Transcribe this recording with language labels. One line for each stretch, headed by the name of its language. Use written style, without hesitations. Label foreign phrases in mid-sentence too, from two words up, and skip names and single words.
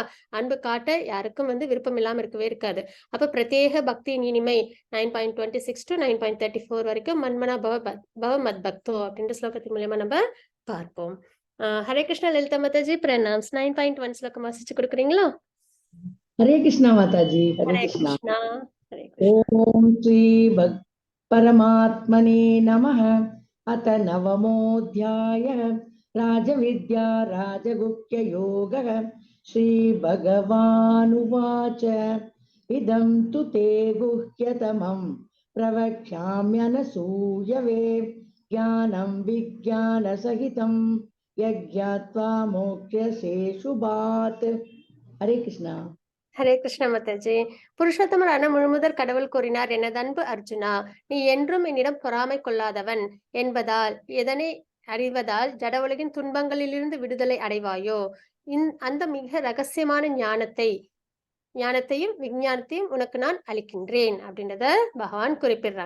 Tamil: அன்பு காட்ட யாருக்கும் விருப்பம் இல்லாம இருக்கவே இருக்காது. அப்ப பிரத்யேக பக்தியின் இனிமை 9.26 to 9.34 வரைக்கும்
Sanskrit: मन्मना भव मत् भक्तो
Tamil: அப்படின்ற ஸ்லோகத்தின் மூலமா நம்ம பார்ப்போம். ஹரே கிருஷ்ணா லலிதா மாதாஜி, பிரணாம்ஸ். 9.1 ஸ்லோகம் வாசிச்சு கொடுக்குறீங்களா?
Hindi: हरे कृष्णा माता जी, हरे ஹரே कृष्णा।
Tamil: கிருஷ்ணா, ஹரே கிருஷ்ணா.
Sanskrit: ओम श्री परमात्मने नमः। अथ नवमोऽध्यायः राजविद्या राजगुह्य योगः। श्री भगवानुवाच इदं तु ते गुह्यतमं प्रवक्ष्याम्यनसूयवे ज्ञानं विज्ञानसहितं यज्ञात्वा मोक्ष्यसे शुभात्।
Hindi: हरे कृष्णा।
Tamil: ஹரே கிருஷ்ண மாதாஜி. புருஷோத்தமரான முழுமுதற் கடவுள் கூறினார், எனது அன்பு அர்ஜுனா, நீ என்றும் என்னிடம் பொறாமை கொள்ளாதவன் என்பதால் எதனை அறிவதால் ஜட உலகின் துன்பங்களிலிருந்து விடுதலை அடைவாயோ? அந்த மிக ரகசியமான ஞானத்தையும் விஞ்ஞானத்தையும் உனக்கு நான் அளிக்கின்றேன் அப்படின்றத பகவான் குறிப்பிடுறாங்க.